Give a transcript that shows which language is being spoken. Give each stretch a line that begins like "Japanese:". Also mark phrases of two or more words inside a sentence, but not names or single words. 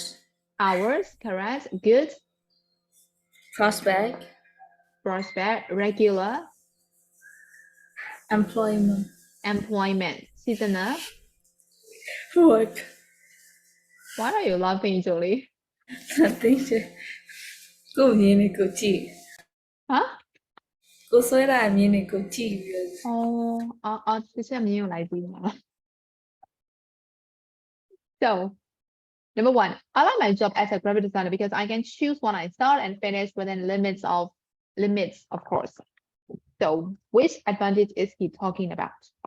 English: Correct. Good. Prospect. Regular. Employment. Seasonal. Work. Why are you laughing, Julie? Nothing.
Burmese: ကိုမြင်နေကိုကြည့်
English: Huh?
Burmese: ကိုဆွဲတာမြင်နေကိုကြည့်ပြီးတော့
English: this is a new idea. So, number one, I like my job as a graphic designer because I can choose when I start and finish within limits, of course. So, which advantage is he talking about?